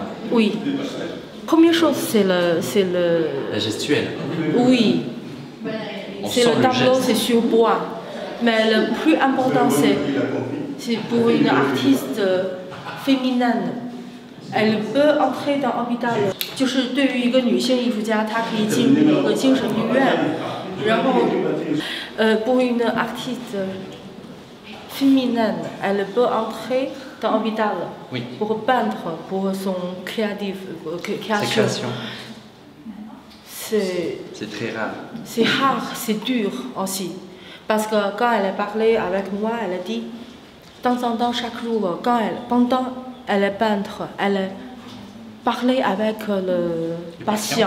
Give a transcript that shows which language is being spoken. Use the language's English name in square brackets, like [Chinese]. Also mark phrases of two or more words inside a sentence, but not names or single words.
[French] Oui. Première chose, c'est le... La gestuelle. Oui. C'est le tableau, c'est sur bois. Mais le plus important, c'est pour une artiste féminine. Elle peut entrer dans l'hôpital. [Chinese] 就是对于一个女性艺术家，她可以进入一个精神病院，然后 [French] pour une artiste féminine, elle peut entrer dans l'hôpital pour peindre, pour son création. C'est très rare. C'est rare, c'est dur aussi. Parce que quand elle a parlé avec moi, elle a dit, de temps en temps, chaque jour, pendant elle est peintre, elle a parlé avec le patient.